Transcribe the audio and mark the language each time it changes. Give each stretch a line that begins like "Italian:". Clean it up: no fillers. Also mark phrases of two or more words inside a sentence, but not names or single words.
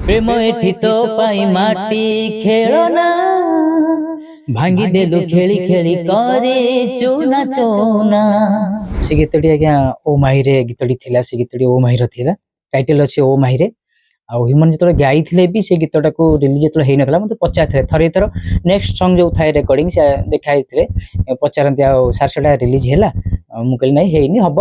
Odia: ପ୍ରେମ ଏଠି ତୋ ପାଇ ମାଟି ଖେଳନା ଭାଙ୍ଗି ଦେଲୁ ଖେଳି ଖେଳି କରେ ଚୁନା ଚୁନା। ସେ ଗୀତଟି ଆଜ୍ଞା ଓ ମାହିରେ ଗୀତଟି ଥିଲା। ସେ ଗୀତଟି ଓ ମାହିର ଥିଲା, ଟାଇଟେଲ ଅଛି ଓ ମାହିରେ। ଆଉ ହ୍ୟୁମାନ ଯେତେବେଳେ ଗାଇଥିଲେ ବି ସେ ଗୀତଟାକୁ ରିଲିଜ ଯେତେବେଳେ ହେଇନଥିଲା ମତେ ପଚାରିଥିଲେ ଥରେ ଏଥର
English: next song
Odia: ଯୋଉ ଥାଏ ରେକର୍ଡିଂ ସେ ଦେଖା ହେଇଥିଲେ ପଚାରନ୍ତି ଆଉ ସାର୍ ସେଟା ରିଲିଜ ହେଲା। ମୁଁ କହିଲି ନାଇଁ ହେଇନି ହବ।